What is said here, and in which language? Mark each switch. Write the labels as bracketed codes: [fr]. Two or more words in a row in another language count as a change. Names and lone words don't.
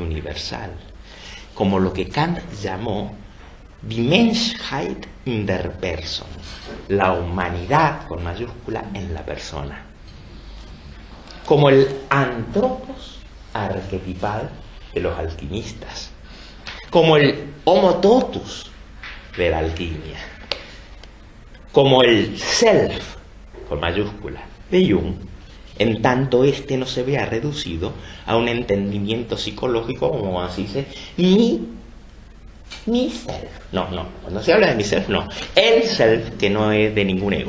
[es] universal, como lo que Kant llamó [de] Die Menschheit in der Person, [es] la humanidad con mayúscula en la persona, como el antropos arquetipal de los alquimistas, como el [la] homo totus [es] de la alquimia, como el self con mayúscula de Jung, en tanto este no se vea reducido a un entendimiento psicológico como así dice mi self. No, cuando se habla de mi self, no. El self que no es de ningún ego.